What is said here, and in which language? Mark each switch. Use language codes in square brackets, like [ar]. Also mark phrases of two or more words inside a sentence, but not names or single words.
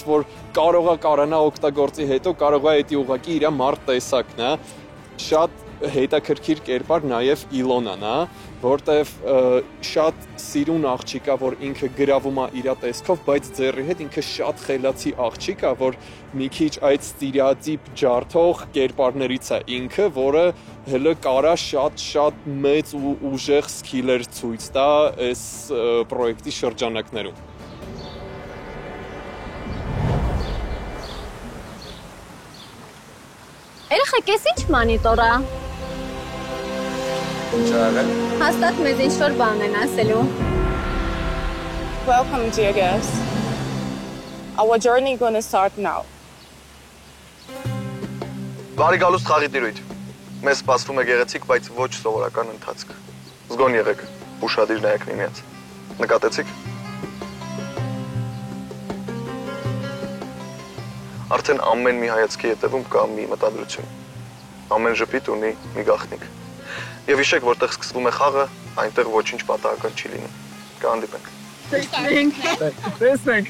[hy] որ կարող է կարողանա օգտագործի հետո, կարող է դա ուղղակի իր մարդ տեսակն է։ Շատ հետաքրքիր կերպար նաև Իլոնան է, որտեվ շատ սիրուն աղջիկ է, որ ինքը գրավում է իր տեսքով, բայց ձեռի հետ ինքը շատ խելացի աղջիկ է, որ մի քիչ այդ ստերեոտիպ ջարդող կերպարներից է ինքը, որը հələ կարա շատ մեծ ու ուժեղ սկիլեր ցույց տա այս պրոյեկտի շրջանակներում։ Երեխեք, ես ինչ մանիտոր է։ ինչ աղել։ Հաստատ մեզ ինչ-որ բան են ասելու։ [en] Welcome, dear guests. Our journey gonna start now. [hy] Բարի գալուստ խաղի տիրույթ։ Մեզ սպասվում է գեղեցիկ, բայց ոչ սովորական ընթացք։ Զգոն եղեք, ուշադիր նայեք միմյանց։ Նկատեցիք։ Արդեն ամեն մի հայացքի հետևում կա մի մտադրություն։ Ամեն ժպիտ ունի մի գաղտնիք։ Եվ հիշեք, որտեղ սկսվում է խաղը, այնտեղ ոչինչ պատահական չի լինում։ Կհանդիպենք։ Տեսնենք։